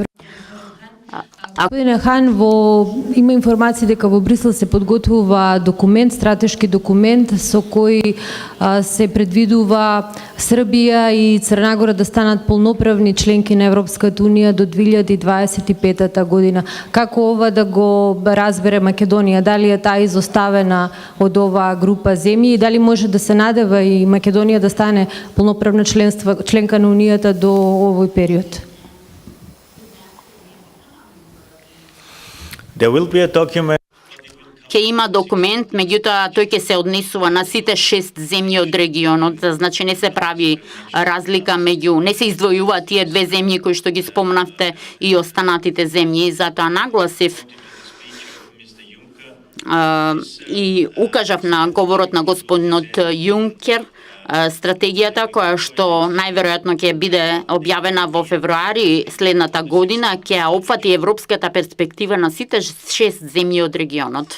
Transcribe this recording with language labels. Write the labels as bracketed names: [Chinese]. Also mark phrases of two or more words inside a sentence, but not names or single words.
[Macedonian] Господин Хан, има информации дека во Брисел се подготвува документ, стратешки документ со кој се предвидува Србија и Црна Гора да станат полноправни членки на Европската Унија до 2025 година. Како ова да го разбере Македонија? Дали е таа изоставена од оваа група земји и дали може да се надева и Македонија да стане полноправна членка на Унијата до овој период? [English] There will be a document. [Macedonian] Ќе има документ, меѓутоа тој ќе се однесува на сите 6 земји од регионот, значи не се прави разлика не се издвојуваат тие две земји кои што ги спомнавте и останатите земји, затоа нагласив и укажав на говорот на господинот Јункер, стратегијата која што најверојатно ќе биде објавена во февруари следната година ќе опфати европската перспектива на сите 6 земји од регионот.